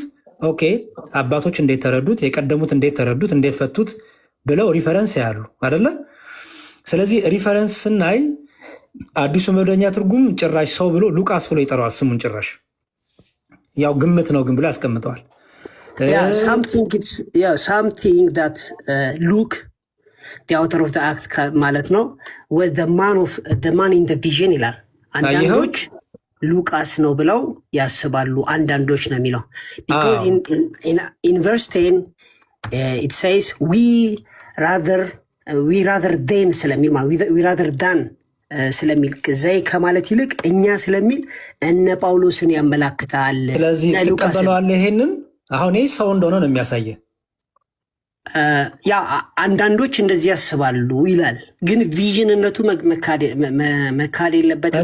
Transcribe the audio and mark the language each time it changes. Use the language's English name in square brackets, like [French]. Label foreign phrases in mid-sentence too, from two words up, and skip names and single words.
[Amharic] ኦኬ አባቶች እንዴት ተረዱት፣ የቀደሙት እንዴት ተረዱት፣ እንዴት ፈቱት ብለው ሪፈረንስ ያሉ አይደለ? ስለዚህ ሪፈረንስ ስናይ አዲሱ መደበኛ ትርጉም ጭራሽ ሰው ብሎ ሉቃስ ብሎ ይጠራዋል ስሙን። ጭራሽ ያው ግምት ነው ግን ብሎ ያስቀምጠዋል። [English] something that Luke the author of the act [Amharic] ማለት ነው [English] with the man in the vision [Amharic] ይላል። አንዳንዶች ሉቃስ ነው ብለው ያስባሉ፣ አንዳንዶች ነው የሚለው [English] because in verse 10 it says we rather than [Amharic] ስለሚል [English] we rather than [Amharic] ስለሚል ዘይ ከማለት ይልቅ እኛ ስለሚል እነ ጳውሎስን ያመላክታል። ስለዚህ ተቀበለዋል። ይሄንን አሁን ይህ ሰው እንደሆነ ነው የሚያሳየ። ያ አንዳንዶች እንደዚህ ያስባሉ ይላል። ግን ቪዥንነቱ መካድ የለበትም።